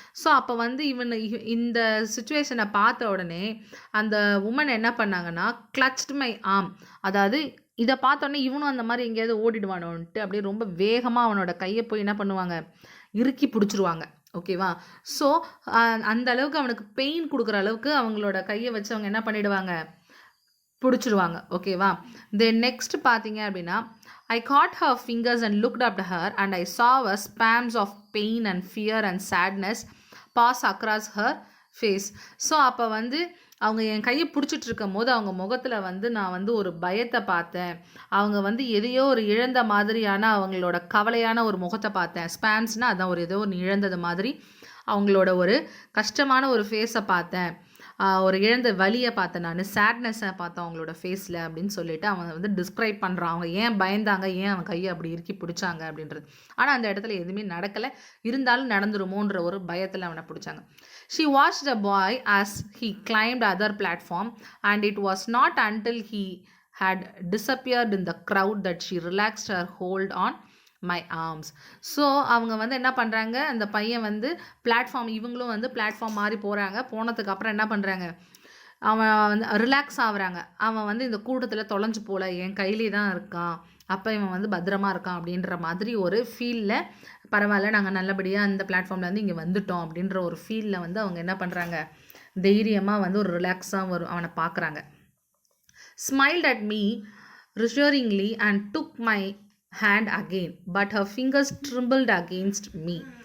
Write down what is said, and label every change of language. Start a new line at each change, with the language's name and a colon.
Tamil: So அப்போ வந்து இந்த சுச்சுவேஷனை பார்த்த உடனே அந்த உமன் என்ன பண்ணாங்கன்னா,
English: clutched my arm,
Tamil: அதாவது இதை பார்த்தோன்னே இவனும் அந்த மாதிரி எங்கேயாவது ஓடிடுவானோன்ட்டு அப்படியே ரொம்ப வேகமாக அவனோட கையை போய் என்ன பண்ணுவாங்க, இறுக்கி பிடிச்சிருவாங்க. ஓகேவா? ஸோ அந்த அளவுக்கு அவனுக்கு பெயின் கொடுக்குற அளவுக்கு அவங்களோட கையை வச்சு அவங்க என்ன பண்ணிடுவாங்க, பிடிச்சிருவாங்க. ஓகேவா?
English: then next
Tamil: பார்த்தீங்க அப்படின்னா,
English: I caught her fingers and looked up to her and I saw a spasms of pain and fear and sadness pass across her face.
Tamil: So அப்போ வந்து அவங்க என் கையை பிடிச்சிட்டு இருக்கும் போது அவங்க முகத்தில் வந்து நான் வந்து ஒரு பயத்தை பார்த்தேன். அவங்க வந்து எதையோ ஒரு இழந்த மாதிரியான அவங்களோட கவலையான ஒரு முகத்தை பார்த்தேன். ஸ்பான்ஸ்னால் அதான் ஒரு ஏதோ ஒன்று இழந்தது மாதிரி அவங்களோட ஒரு கஷ்டமான ஒரு ஃபேஸை பார்த்தேன், ஒரு இழந்த வலியை பார்த்தேன், நான் சேட்னஸை பார்த்தேன் அவங்களோட ஃபேஸில் அப்படின்னு சொல்லிட்டு அவன் வந்து டிஸ்கிரைப் பண்ணுறான். அவங்க ஏன் பயந்தாங்க, ஏன் அவன் கையை அப்படி இறுக்கி பிடிச்சாங்க அப்படின்றது. ஆனால் அந்த இடத்துல எதுவுமே நடக்கலை, இருந்தாலும் நடந்துருமோன்ற ஒரு பயத்தில் அவனை பிடிச்சாங்க.
English: She watched the boy as he climbed other platform and it was not until he had disappeared in the crowd that she relaxed her hold on my arms.
Tamil: So அவங்க வந்து என்ன பண்ணுறாங்க, அந்த பையன் வந்து பிளாட்ஃபார்ம், இவங்களும் வந்து பிளாட்ஃபார்ம் மாறி போகிறாங்க. போனதுக்கப்புறம் என்ன பண்ணுறாங்க, அவன் வந்து ரிலாக்ஸ் ஆகுறாங்க. அவன் வந்து இந்த கூட்டத்தில் தொலைஞ்சு போல, என் கையிலே தான் இருக்கான், அப்போ இவன் வந்து பத்திரமா இருக்கான் அப்படின்ற மாதிரி ஒரு ஃபீலில், பரவாயில்ல நாங்கள் நல்லபடியாக அந்த பிளாட்ஃபார்ம்லேருந்து இங்கே வந்துட்டோம் அப்படின்ற ஒரு ஃபீலில் வந்து அவங்க என்ன பண்ணுறாங்க, தைரியமாக வந்து ஒரு ரிலாக்ஸாக அவனை பார்க்குறாங்க.
English: Smiled at me reassuringly and took my hand again, but her fingers trembled against me.